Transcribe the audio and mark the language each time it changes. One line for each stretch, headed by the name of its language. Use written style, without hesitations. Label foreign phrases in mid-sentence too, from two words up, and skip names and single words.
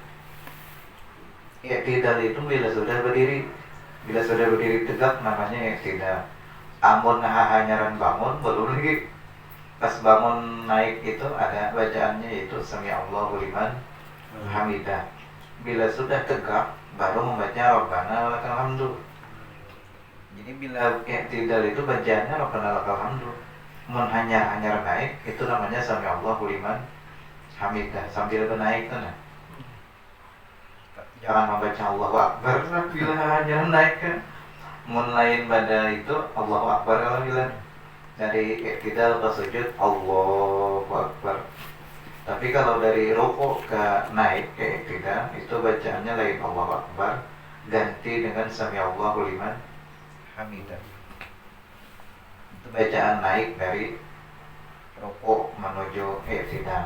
Banjar: I'tidal itu bila sudah berdiri. Bila sudah berdiri tegak namanya i'tidal. Amun hanyaran bangun belum lagi. Pas bangun naik itu ada bacaannya, yaitu
Arabic: سمع الله لمن حمده.
Banjar: Bila sudah tegak baru membaca
Arabic: ربنا لك الحمد.
Banjar: Jadi bila i'tidal itu bacaannya
Arabic: ربنا لك الحمد.
Banjar: Mun hanya naik itu namanya
Arabic: سمع الله لمن حمده,
Banjar: sambil bernaik tuh. Jangan membaca
Arabic: الله أكبر
Banjar: bila hanya naik kan. Mun lain pada itu
Arabic: الله أكبر
Banjar: kalau bila dari i'tidal ke sujud
Arabic: الله أكبر.
Banjar: Tapi kalau dari rukuk ke naik ke i'tidal itu bacaannya lain
Arabic: الله أكبر,
Banjar: ganti dengan
Arabic: سمع الله لمن حمده.
Banjar: Itu bacaan naik dari rukuk menuju i'tidal.